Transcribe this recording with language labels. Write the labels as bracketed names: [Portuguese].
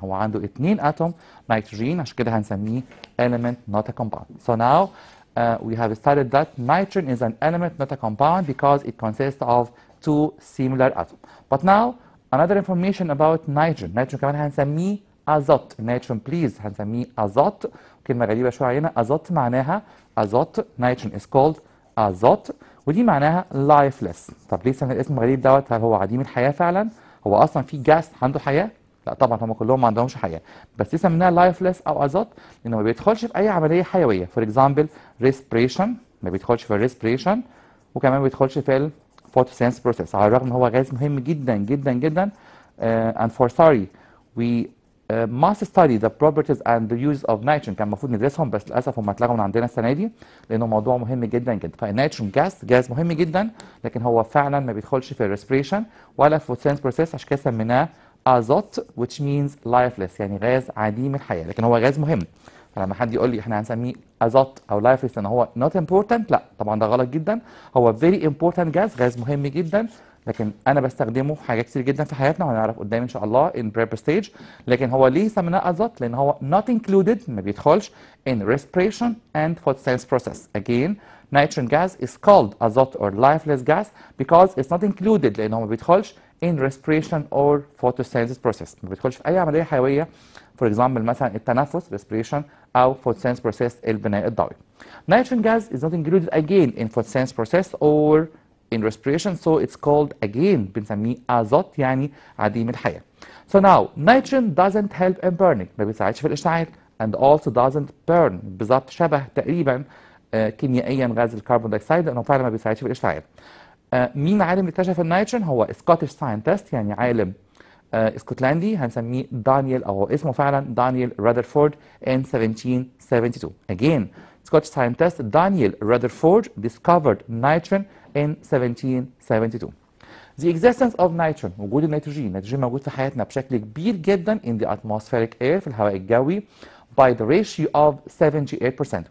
[Arabic] هو عنده 2 اتوم نيتروجين، عشان كده هنسميه element not a compound. [English] So now we have studied that nitrogen is an element not a compound because it consists of 2 similar atoms. But now another information about nitrogen. [Arabic] nitrogen كمان هنسميه ازوت. nitrogen please هنسميه ازوت. كلمة غريبة شوية علينا. ازوت معناها ازوت. [English] nitrogen is called ازوت، [Arabic] ودي معناها [English] lifeless. [Arabic] طب ليه سمي الاسم الغريب دوت؟ هل هو عديم الحياة فعلا؟ هو اصلا في جاس عنده حياة؟ لا طبعا، هم كلهم ما عندهمش حياه، بس دي سميناها لايفلس او ازوت لانه ما بيدخلش في اي عمليه حيويه. فور اكزامبل ريسبريشن، ما بيدخلش في الريسبريشن، وكمان ما بيدخلش في الفوتوسينث بروسيس، على الرغم ان هو غاز مهم جدا جدا جدا. [English] and for sorry we must study the properties and the use of nitrogen. [Arabic] كان المفروض ندرسهم بس للاسف هم اتلغوا من عندنا السنه دي لانه موضوع مهم جدا جدا. فالنيتروجين جاز مهم جدا، لكن هو فعلا ما بيدخلش في الريسبريشن ولا في الفوتوسينث بروسيس، عشان كده سميناه ازوت [English] which means lifeless [Arabic] يعني غاز عديم الحياه، لكن هو غاز مهم. فلما حد يقول لي احنا هنسميه ازوت او lifeless ان هو [English] not important، [Arabic] لا طبعا ده غلط جدا. هو [English] very important [Arabic] غاز مهم جدا، لكن انا بستخدمه في حاجات كتير جدا في حياتنا وهنعرف قدام ان شاء الله [English] in prepper stage. [Arabic] لكن هو ليه سميناه ازوت؟ لان هو not included، ما بيدخلش [English] in respiration and photosynthesis process. Again, nitrogen gas is called azote or lifeless gas because it's not included، [Arabic] لانه ما بيدخلش [English] in respiration or photosynthesis process، [Arabic] ما بيدخلش في اي عمليه حيويه. for example مثلا التنفس respiration او photosynthesis process البناء الضوئي. [English] Nitrogen gas is not included again in photosynthesis process or in respiration, so it's called again [Arabic] بنسميه ازوت يعني عديم الحياه. [English] So now nitrogen doesn't help in burning، [Arabic] ما بيساعدش في الاشتعال [English] and also doesn't burn، [Arabic] بالظبط شبه تقريبا كيميائيا غاز الكربون دايوكسيد لانه فعلا ما بيساعدش في الاشتعال. مين عالم اللي اكتشف النيتروجين؟ هو سكوتش ساينتست يعني عالم اسكتلندي هنسميه دانيال، او هو اسمه فعلا دانيال رادرفورد in 1772. [English] Again, Scottish scientist Daniel Rutherford discovered nitrogen in 1772. The existence of nitrogen، [Arabic] وجود النيتروجين موجود في حياتنا بشكل كبير جدا [English] in the atmospheric air [Arabic] في الهواء الجوي [English] by the ratio of 78%.